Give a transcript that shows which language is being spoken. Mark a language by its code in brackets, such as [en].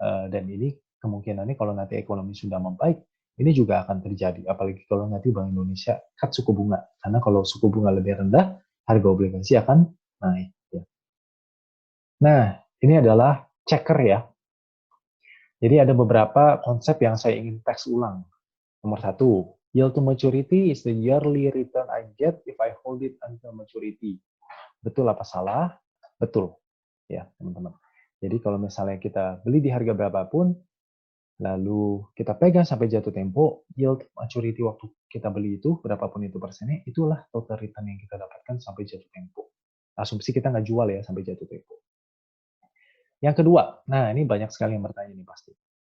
[id] Dan ini kemungkinannya kalau nanti ekonomi sudah membaik, ini juga akan terjadi. Apalagi kalau nanti Bank Indonesia cut suku bunga. Karena kalau suku bunga lebih rendah, harga obligasi akan naik. Ya. Nah, ini adalah checker ya. Jadi ada beberapa konsep yang saya ingin teks ulang. [en] Nomor 1, yield to maturity is the yearly return I get if I hold it until maturity. [id] Betul apa salah? Betul. Ya, teman-teman. Jadi kalau misalnya kita beli di harga berapapun, lalu kita pegang sampai jatuh tempo, yield maturity waktu kita beli itu, berapapun itu persennya, itulah total return yang kita dapatkan sampai jatuh tempo. Asumsi kita nggak jual ya sampai jatuh tempo. Yang kedua, nah ini banyak sekali yang bertanya nih pasti.